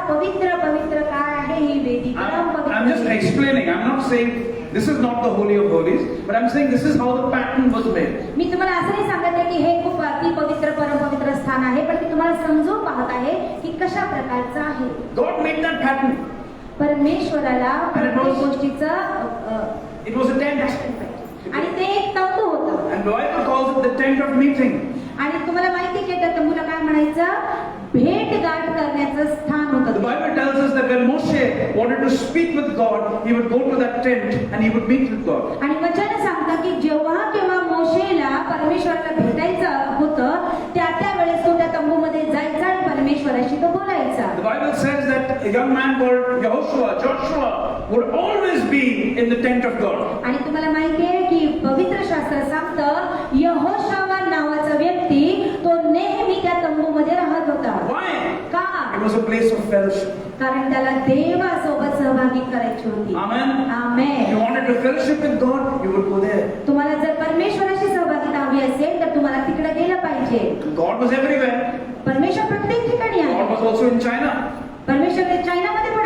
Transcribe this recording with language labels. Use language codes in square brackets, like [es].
[mr] पवित्र पवित्र काय आहे ही वेदी? परम [en] I'm just [mr] पवित्र. [en] explaining. I'm not saying this is not the Holy of Holies, but I'm saying this is how the pattern was made. [mr] मी तुम्हाला असं नाही सांगत आहे की हे खूप अति पवित्र परम पवित्र स्थान आहे, पण मी तुम्हाला समजून पाहत आहे की कशा प्रकारचं आहे. [en] God made that pattern. [mr] परमेश्वराला प्रत्येक गोष्टीचं [en] It was a tent. [mr] आणि ते एक तंबू होतं. [en] And the Bible calls it the tent of meeting. [mr] आणि तुम्हाला माहिती की त्या तंबूला काय म्हणायचं? भेटगाठ करण्याचं स्थान [en] The [mr] होतं. [en] Bible tells us that when Moshe wanted to speak with God, he would go to that tent and he would meet with God. [mr] आणि वचन सांगतं की जेव्हा केव्हा मोशेला परमेश्वराला भेटायचं होतं त्या वेळेस तो त्या तंबूमध्ये जायचा आणि परमेश्वराशी तो बोलायचा. [en] The Bible says that a young man called Joshua would always be in the tent of God. [mr] आणि तुम्हाला माहिती आहे की पवित्र शास्त्र सांगतं यहोशुआ नावाचा व्यक्ती तो नेहमी त्या तंबूमध्ये राहत होता. [en] Why? [mr] का? [en] It was a place of fellowship. [mr] कारण त्याला देवासोबत सहभागी करायची होती. [en] Amen. If you [mr] amen. [en] wanted to fellowship with God, you would go there. [mr] तुम्हाला जर परमेश्वराशी सहभागिता हवी असेल तर तुम्हाला तिकडे गेलं पाहिजे. [en] God was everywhere. [mr] परमेश्वर प्रत्येक ठिकाणी [en] God [mr] आहे. [en] was also in China. [mr] परमेश्वर हे चायनामध्ये पण